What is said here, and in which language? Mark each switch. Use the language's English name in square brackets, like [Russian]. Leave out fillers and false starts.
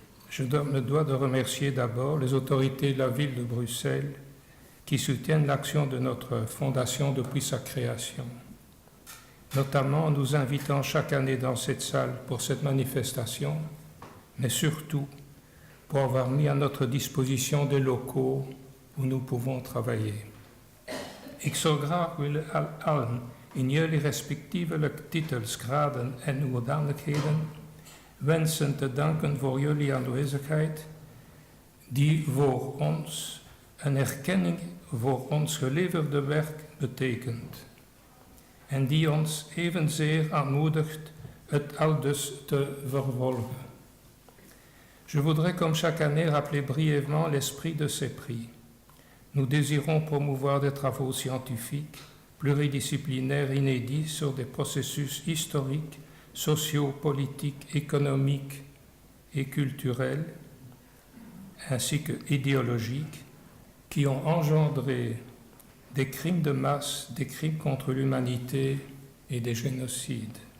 [French] Je me dois de remercier d'abord les autorités de la ville de Bruxelles qui soutiennent l'action de notre fondation depuis sa création, notamment en nous invitant chaque année dans cette salle pour cette manifestation, mais surtout pour avoir mis à notre disposition des locaux où nous pouvons travailler. [Dutch] Ik zou graag willen allen in jullie respectievelijke titels, graden en hoedanigheden wensen te danken voor jullie aanwezigheid, die voor ons een erkenning voor ons geleverde werk betekent en die ons evenzeer aanmoedigt het aldus te vervolgen. [French] Je voudrais, comme chaque année, rappeler brièvement l'esprit de ces prix. Nous désirons promouvoir des travaux scientifiques, pluridisciplinaires inédits sur des processus historiques, sociaux, politiques, économiques et culturels, ainsi que idéologiques, qui ont engendré des crimes de masse, des crimes contre l'humanité et des génocides.